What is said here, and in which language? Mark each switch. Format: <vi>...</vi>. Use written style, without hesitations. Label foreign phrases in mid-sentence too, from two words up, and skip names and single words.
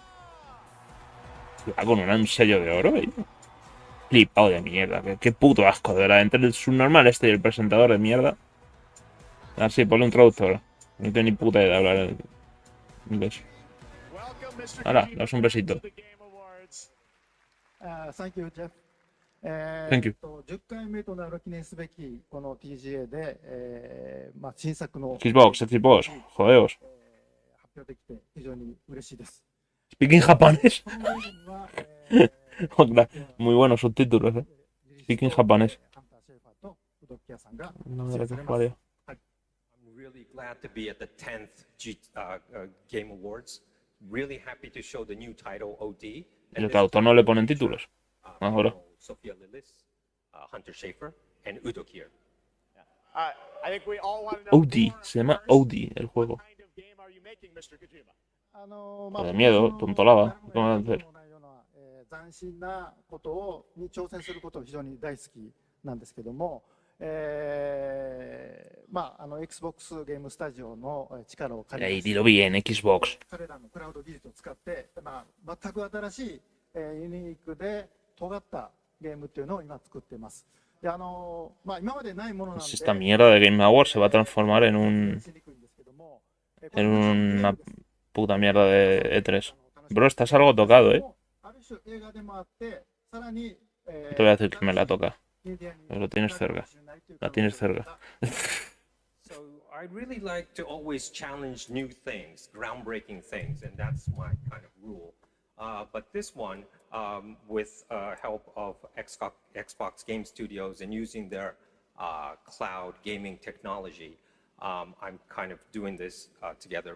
<es>Con un sello de oro, ¿eh? Flipado de mierda, qué puto asco, de verdad. Entre el subnormal este y el presentador de mierda. Ah, sí, ponle un traductor. No tengo ni puta idea de hablar inglés. Ahora, daos un besito.</es> <en>Thank you, Jeff. Thank you.</en> <ja>10 回目となる記念すべきこの TGA で、新作の</ja> <es>Xbox, jodeos.</es> <ja>発表できて非常に嬉しいです。</ja> <es>Speaking japonés. Onda, muy buenos subtítulos, ¿eh? Speaking japonés. No, gracias, Mario.</es> <en>I'm really glad to be at the 10th Game Awards. Really happy to show the new title OD.</en> <es>Y el traductor no le ponen títulos. Ahora.</es> <en>Sophia Lillis, Hunter Schafer, and Udo Kier. I think we all want to know</en> <es>OD, se llama OD el juego.</es> <en>what kind of game are you making, Mr. Kojima?</en> <es>De miedo, tontolada. ¿Cómo van a hacer?</es> <ja>斬新なことに挑戦することを非常に大好きなんですけども、Xbox ゲームスタジオの力を借り</ja> <es>Ahí, dilo bien, Xbox.</es> <ja>彼らのクラウド技術を使って、全く新しい、ユニークで尖ったゲームっていうのを今作っています。で、今までないものなんで</ja> <es>Esta mierda de Game Awards se va a transformar en una puta mierda de E3. Bro, estás algo tocado, ¿eh? Te voy a decir que me la toca. Pero lo tienes cerca. La tienes cerca.</es> <en>So I really like to always challenge new things, groundbreaking things, and that's my kind of rule. But this one, with help of Xbox Game Studios and using their cloud gaming technology, I'm kind of doing this together.</en>